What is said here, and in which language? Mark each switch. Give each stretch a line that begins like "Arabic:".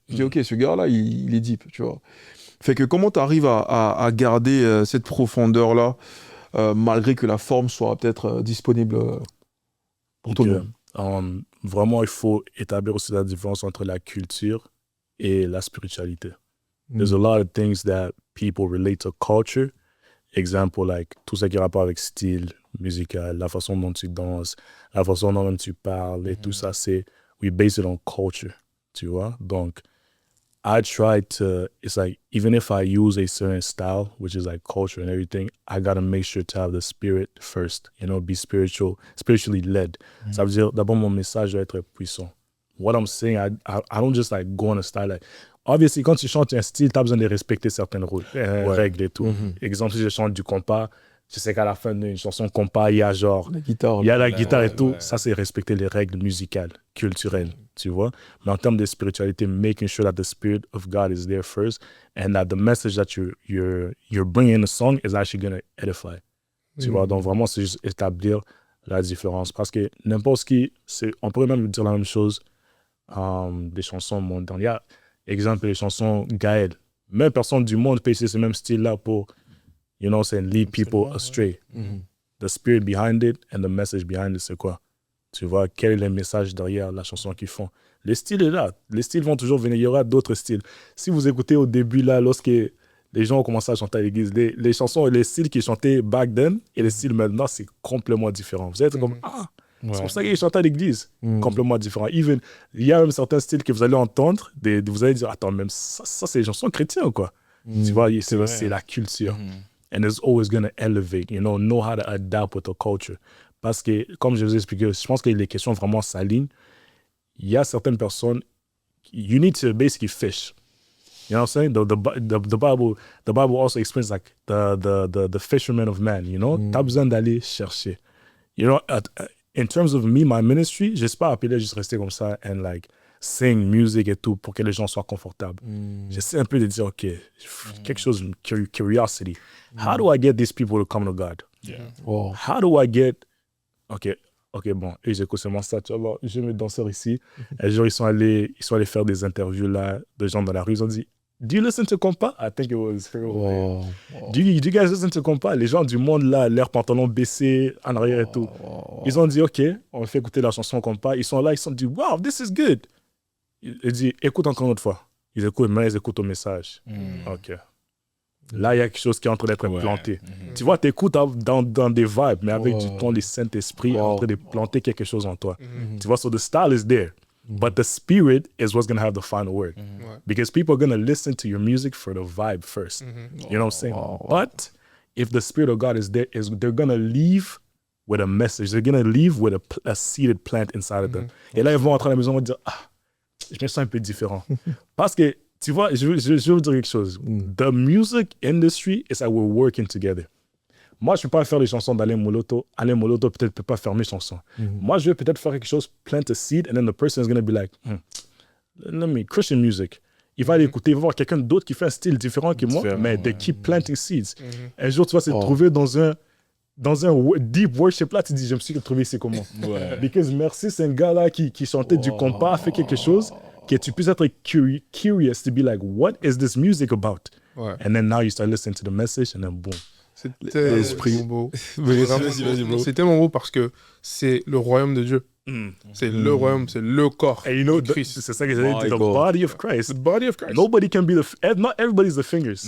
French: Je dis ok, ce gars-là, il est deep, tu vois. Fait que comment tu arrives à garder cette profondeur-là, malgré que la forme soit peut-être disponible pour tout le monde? Vraiment, il faut établir aussi la différence entre la culture et la spiritualité.
English: There's a lot of things that people relate to culture.
French: Exemple, like, tout ce qui a rapport avec style musical, la façon dont tu danses, la façon dont tu parles et tout ça,
English: we base it on culture,
French: tu vois?
English: Donc, I try to, it's like, even if I use a certain style, which is like culture and everything, I got to make sure to have the spirit first, you know, be spiritually led.
French: Ça veut dire, d'abord, mon message doit être puissant.
English: What I'm saying, I don't just like go on a style.
French: Like, obviously, quand tu chantes un style, tu as besoin de respecter certaines règles et tout. Exemple, si je chante du compas, je sais qu'à la fin d'une chanson compas, il y a genre, il y a la guitare et tout. Ça, c'est respecter les règles musicales, culturelles, tu vois. Mais en termes de spiritualité,
English: making sure that the spirit of God is there first and that the message that you're bringing in the song is actually going to edify.
French: Tu vois, donc vraiment, c'est juste établir la différence. Parce que n'importe qui, on pourrait même dire la même chose des chansons mondaines. Il y a, exemple, les chansons Gaël. Même personne du monde peut essayer ce même style-là pour, you know,
English: saying lead people astray. The spirit behind it
French: and the message behind it, c'est quoi? Tu vois, quel est le message derrière la chanson qu'ils font? Le style est là. Les styles vont toujours venir. Il y aura d'autres styles. Si vous écoutez au début, là, lorsque les gens ont commencé à chanter à l'église, les chansons et les styles qu'ils chantaient
English: back then
French: et les styles maintenant, c'est complètement différent. Vous êtes comme, c'est pour ça qu'ils chantent à l'église. Complètement différent. Even, il y a même certains styles que vous allez entendre, vous allez dire, attends, même ça c'est des chansons chrétiennes, quoi. Tu vois, c'est la culture.
English: And it's always going to elevate, you know how to adapt with the culture.
French: Parce que, comme je vous ai expliqué, je pense que les questions vraiment s'alignent. Il y a certaines personnes,
English: you need to basically fish. You know what I'm saying? The Bible also explains like the fisherman of man, you know?
French: T'as besoin d'aller chercher.
English: You know, in terms of me, my ministry,
French: j'espère appeler juste rester comme ça
English: and like sing music
French: et tout pour que les gens soient confortables. J'essaie un peu de dire, OK, quelque chose,
English: curiosity. How do I get these people to come to God? Wow. How do I get
French: Ok, bon, et j'écoute seulement ça, tu vois, bon, j'ai mes danseurs ici, un jour, ils sont allés faire des interviews, là, de gens dans la rue, ils ont dit,
English: do you listen to compas? I think it was Pharaoh. Wow. Do you guys listen to compas?
French: Les gens du monde, là, leurs pantalons baissés, en arrière et tout. Ils ont dit, ok, on fait écouter la chanson compas. Ils sont là, ils se sont dit,
English: wow, this is good.
French: Il dit, écoute encore une autre fois. Ils écoutent, mais ils écoutent au message. Ok. Là, il y a quelque chose qui est en train d'être planté. Tu vois, tu écoutes dans des vibes, mais avec du ton, le Saint-Esprit est en train de planter quelque chose en toi. Tu vois,
English: so the style is there. But the spirit is what's going to have the final word. Because people are going to listen to your music for the vibe first. You know what I'm saying? But if the spirit of God is there, they're going to leave with a message. They're going to leave with a seeded plant inside of them.
French: Et là, ils vont entrer à la maison et dire, ah, je me sens un peu différent. Parce que, tu vois, je vais vous dire quelque chose.
English: The music industry is that we're working together.
French: Moi, je ne peux pas faire les chansons d'Alain Moloto. Alain Moloto peut-être ne peut pas faire mes chansons. Moi, je vais peut-être faire quelque chose,
English: plant a seed, and then the person is going to be like, let me, Christian music.
French: Il va aller écouter, il va voir quelqu'un d'autre qui fait un style différent que moi, mais
English: they keep planting seeds.
French: Un jour, tu vas se trouver dans un deep worship là, tu dis, je me suis retrouvé ici comment? Because Merci, c'est un gars là qui chantait du compas, fait quelque chose que tu puisses être
English: curious to be like, what is this music about? And then now you start listening to the message and then boom.
French: C'est tellement beau. C'est tellement beau parce que c'est le royaume de Dieu. C'est le royaume, c'est le corps de Christ. C'est ça que j'allais dire,
English: the body of Christ. The body of Christ. Nobody can be not everybody's the fingers.